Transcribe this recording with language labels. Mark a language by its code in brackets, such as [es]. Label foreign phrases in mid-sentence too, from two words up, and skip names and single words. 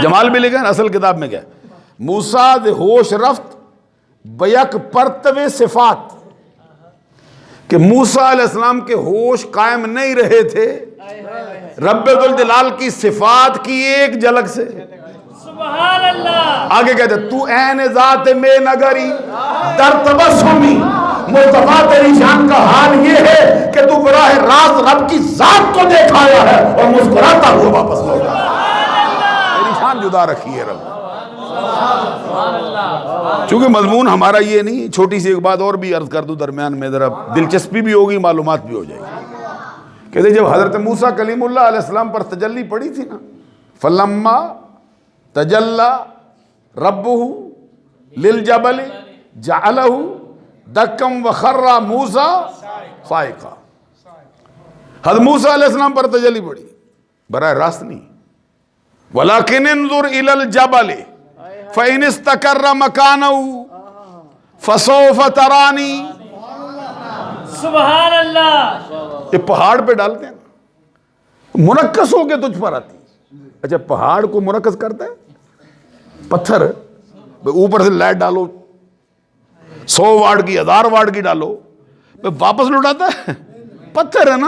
[ur] جمال بھی لکھا ہے اصل کتاب میں کیا ہے؟ [fa] موسیٰ ز ہوش رفت بیک پرتو صفات، [ur] کہ موسیٰ [ar] علیہ السلام [ur] کے ہوش قائم نہیں رہے تھے رب ذوالجلال کی صفات کی ایک جھلک سے۔ [ar] سبحان اللہ، [ur] آگے کہتے [fa] تو عین ذات میں نگری در تبسمی، [ur] مصطفیٰ تیری شان کا حال یہ ہے کہ تو براہ راست رب کی ذات کو دیکھایا ہے اور مسکراتا ہوا واپس لوٹا۔ تیری شان جدا رکھی ہے رب۔ چونکہ مضمون ہمارا یہ نہیں، چھوٹی سی ایک بات اور بھی عرض کر دوں درمیان میں، ذرا دلچسپی بھی ہوگی معلومات بھی ہو جائے گی۔ کہتے جب حضرت موسیٰ [ar] کلیم اللہ علیہ السلام [ur] پر تجلی پڑی تھی نا، [ar] فلما تجلی ربہ للجبل جعلہ دکم وخر موسیٰ صائقا، [ur] حضرت موسیٰ [ar] علیہ السلام [ur] پر تجلی پڑی، براہ راست نہیں، [ar] ولیکن انظر الی الجبل فَإِنِ اسْتَقَرَّ مَكَانَهُ فَسَوْفَ تَرَانِي۔ سبحان اللہ، [ur] یہ پہاڑ پہ ڈالتے ہیں منکس ہو کے تجھ پر آتی۔ اچھا پہاڑ کو منکس کرتا ہے پتھر، اوپر سے لائٹ ڈالو 100 واٹ کی 1000 واٹ کی ڈالو، واپس لوٹاتا ہے، پتھر ہے نا۔